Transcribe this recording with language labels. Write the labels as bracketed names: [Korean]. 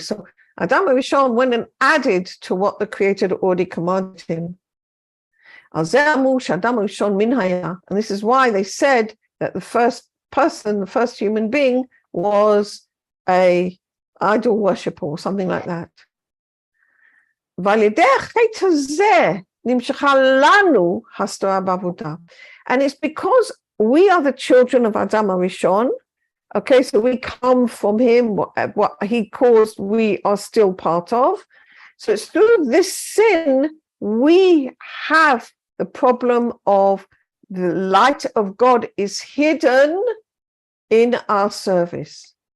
[English] So Adam HaRishon went and added to what the Creator had already commanded him. [Hebrew] Al zeh amru she'Adam HaRishon min haya, [English] and this is why they said that the first person, the first human being, was a idol worshipper or something like that. [Hebrew] ועל ידי החטא הזה נמשכה לנו הסתרה בעבודה. [English] And it's because we are the children of Adam HaRishon. Okay, so we come from him, what he caused, we are still part of. So it's through this sin, we have the problem of the light of God is hidden in our service.